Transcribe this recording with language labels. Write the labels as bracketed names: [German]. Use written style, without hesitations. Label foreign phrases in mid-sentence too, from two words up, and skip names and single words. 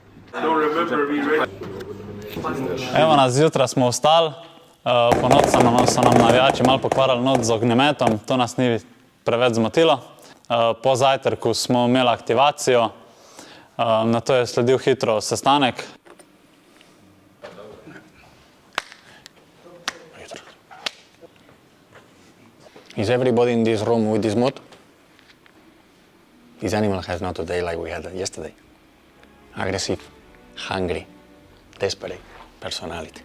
[Slovenian] Evo nas, zjutraj smo vstali, po noč so nam navijači malo pokvarili noč z ognjemetom, to nas ni preveč zmotilo. Po zajtrku smo imeli aktivacijo, na to je sledil hitro sestanek. [English] Is everybody in this room with this mood? This animal has not a day like we had yesterday. Aggressive, hungry, desperate personality.